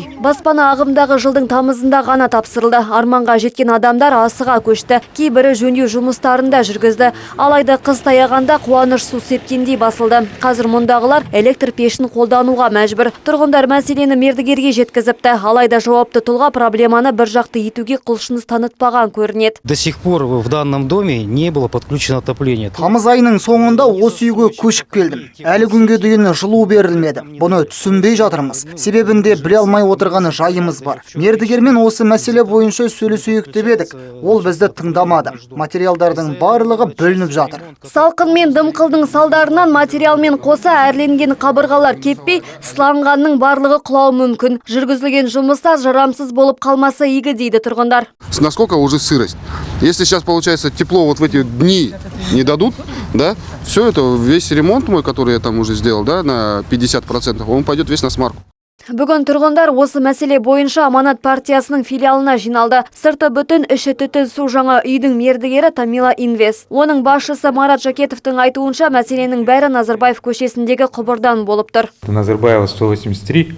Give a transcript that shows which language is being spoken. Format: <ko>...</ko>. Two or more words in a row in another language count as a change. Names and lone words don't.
<kk>Баспана ағымдағы жылдың тамызында ғана тапсырылды. Арманға жеткен адамдар асыға көшті. Кейбірі жөндеу жұмыстарында жүргізді. Алайда қыс таяғанда қуаныш су сепкендей басылды. Қазір мұндағылар электр пешін қолдануға мәжбүр. Тұрғындар мәселені мердігерге жеткізіпті. Алайда жауапты тұлға проблеманы бір жақты етуге құлшыныс танытпаған көрінеді.</kk> <ru>До сих пор в данном доме не было подключено отопление.</ru> <kk>Тамыз айының соңында осы үйге көшіп келдім. Әлі күнге дейін жылу берілмеді. Бұны түсінбей жатырмыз. Себебінде біле алмай отырған жайымыз бар. Мердігермен осы мәселе бойынша сөйлесейік деп едік. Ол бізді тыңдамады. Материалдардың барлығы бөлініп жатыр. Салқын мен дымқылдың салдарынан материалмен қоса әрленген қабырғалар кеппей, сыланғанның барлығы құлауы мүмкін. Жүргізілген жұмыстар жарамсыз болып қалмаса игі дейді тұрғындар.</kk> <ru>Насколько уже сырость? Если сейчас получается тепло вот в эти дни не дадут, да, все это, весь ремонт мой, который я там уже сделал, да, на 50%, он пойдет весь на смарку.</ru> <kk>Бүгін тұрғындар осы мәселе бойынша Аманат партиясының филиалына жиналды. Сырты бүтін, іші түтін су жаңа үйдің мердігері Тамила Инвест. Оның басшысы Марат Жакетовтың айтуынша мәселенің бәрі Назарбаев көшесіндегі құбырдан болып тұр. Назарбаева 183.</kk>